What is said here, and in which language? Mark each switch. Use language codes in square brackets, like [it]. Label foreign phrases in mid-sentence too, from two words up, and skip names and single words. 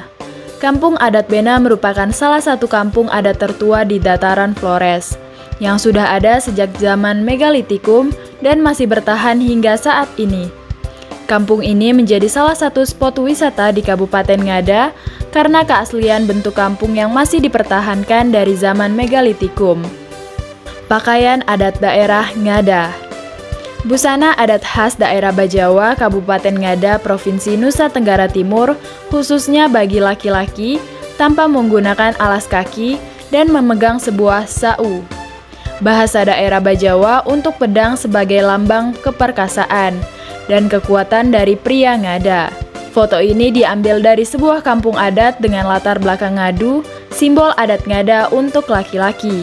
[id] Kampung Adat Bena merupakan salah satu kampung adat tertua di dataran Flores, yang sudah ada sejak zaman Megalitikum dan masih bertahan hingga saat ini. Kampung ini menjadi salah satu spot wisata di Kabupaten Ngada karena keaslian bentuk kampung yang masih dipertahankan dari zaman Megalitikum. Pakaian adat daerah Ngada. Busana adat khas daerah Bajawa, Kabupaten Ngada, Provinsi Nusa Tenggara Timur, khususnya bagi laki-laki, tanpa menggunakan alas kaki dan memegang sebuah sau. Bahasa daerah Bajawa untuk pedang sebagai lambang keperkasaan dan kekuatan dari pria Ngada. Foto ini diambil dari sebuah kampung adat dengan latar belakang ngadu, simbol adat Ngada untuk laki-laki.